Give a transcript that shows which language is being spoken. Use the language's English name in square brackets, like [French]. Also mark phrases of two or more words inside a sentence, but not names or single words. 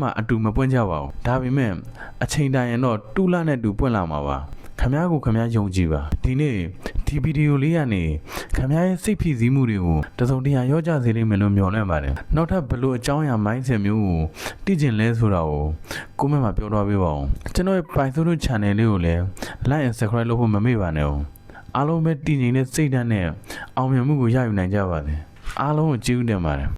[Burmese] မှာအတူမပွင့်ကြပါဘူးဒါပေမဲ့အချိန်တိုင်းရင်တော့တူလာနဲ့တူပွင့်လာမှာပါခမားကိုခမားယုံကြည်ပါဒီနေ့ဒီဗီဒီယိုလေးကနေခမားရဲ့စိတ်ဖိစီးမှုတွေကိုတစုံတရာရောကြစေလိမ့်မယ်လို့မျှော်လင့်ပါတယ်နောက်ထပ်ဘလို့အကြောင်းအရာ mindset မျိုးကိုသိကျင်လဲဆိုတာကိုcomment မှာပြောတော့ပေးပါဦးကျွန်တော်ရဲ့ Python channel လေးကိုလည်း [English] like and subscribe [Burmese] လုပ်ဖို့မမေ့ပါနဲ့ဦးအားလုံးပဲတည်ငြိမ်တဲ့စိတ်ဓာတ်နဲ့အောင်မြင်မှုကိုရယူနိုင်ကြပါစေအားလုံးကိုကျေးဇူးတင်ပါတယ်